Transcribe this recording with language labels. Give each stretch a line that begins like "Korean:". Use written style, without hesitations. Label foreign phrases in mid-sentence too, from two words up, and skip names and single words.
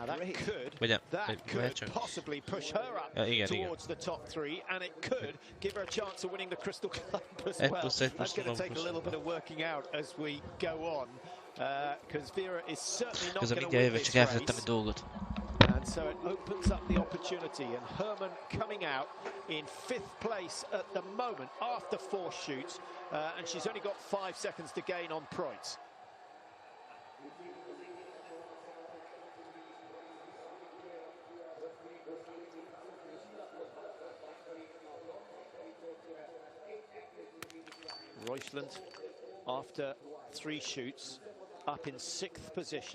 Hungarian: Vagy nem, vagy csak. Ja, igen. 1 plusz 1 plusz 0 közben mindjárt jövök, csak elfelejtettem egy dolgot.
English: And so it opens up the opportunity, and Herman coming out in 5th place at the moment after 4 shoots, and she's only got 5 seconds to gain on Preutz. Roysland, after 3 shoots, up in 6th position.